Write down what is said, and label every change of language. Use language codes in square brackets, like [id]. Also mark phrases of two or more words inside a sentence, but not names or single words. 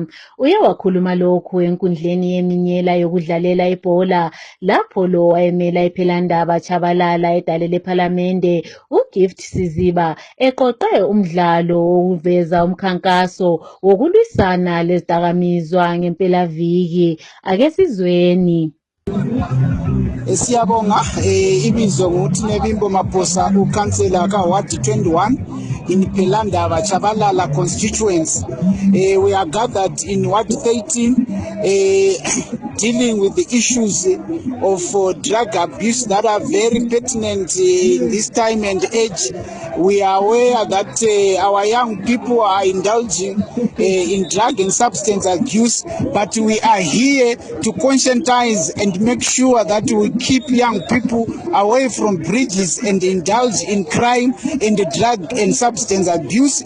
[nd] Uye wakhuluma lokhu enkundleni yeminyela yokudlalela ibhola lapho lo wayemela iPhelandaba Chabalala edale lePhalamende uGift Siziba eqoqe umdlalo wokuveza umkhankaso wokulwisana lezidakamizwa ngempelaviki. Ake sizweni. Siyabonga ibizo nguthi Nebimbo Maphosa ukhansela kaWard 21 in Phelandaba Chabalala constituency. [en] We are gathered in Ward 13 dealing with the issues of drug abuse that are very pertinent in this time and age. We are aware that our young people are indulging in drug and substance abuse, but we are here to conscientize and make sure that we keep young people away from bridges and indulge in crime and drug and substance abuse.